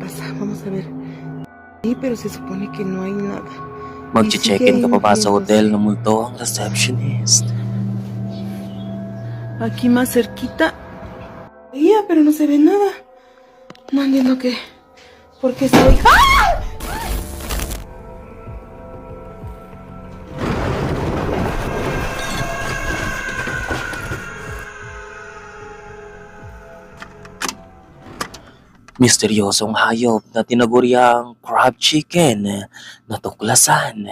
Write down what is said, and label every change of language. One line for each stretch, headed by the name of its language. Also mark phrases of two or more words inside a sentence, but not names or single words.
Spanish: Vamos a ver. Sí, pero se supone que no hay nada.
Filipino: Magche-check-in ka pa ba sa hotel na multo ang receptionist?
Spanish: Aquí más cerquita. Veía, pero no se ve nada. No entiendo qué. ¿Por qué estoy? ¡Ah!
Filipino: Misteryosong hayop na tinaguriang
English: crab chicken
Filipino: na tuklasan.